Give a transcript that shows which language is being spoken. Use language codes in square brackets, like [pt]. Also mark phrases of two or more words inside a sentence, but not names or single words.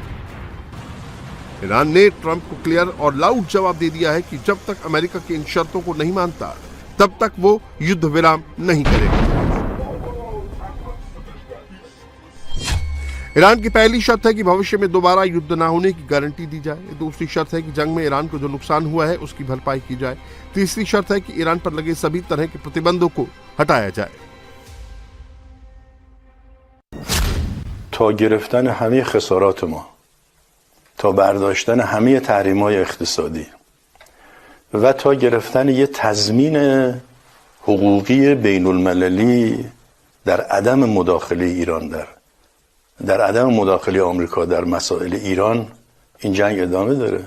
[hi] ईरान ने ट्रंप को क्लियर और लाउड जवाब दे दिया है कि जब तक अमेरिका की इन शर्तों को नहीं मानता, तब तक वो युद्ध विराम नहीं करेगा। ईरान की पहली शर्त है कि भविष्य में दोबारा युद्ध न होने की गारंटी दी जाए। दूसरी शर्त है कि जंग में ईरान को जो नुकसान हुआ है उसकी भरपाई की जाए। तीसरी शर्त है कि ईरान पर लगे सभी तरह के प्रतिबंधों को हटाया जाए। [fa] تا گرفتن همه خسارات ما، تا برداشتن همه تحریم‌های اقتصادی و تا گرفتن یه تضمین حقوقی بین المللی در عدم مداخله ایران در عدم مداخله آمریکا در مسائل ایران، این جنگ ادامه داره.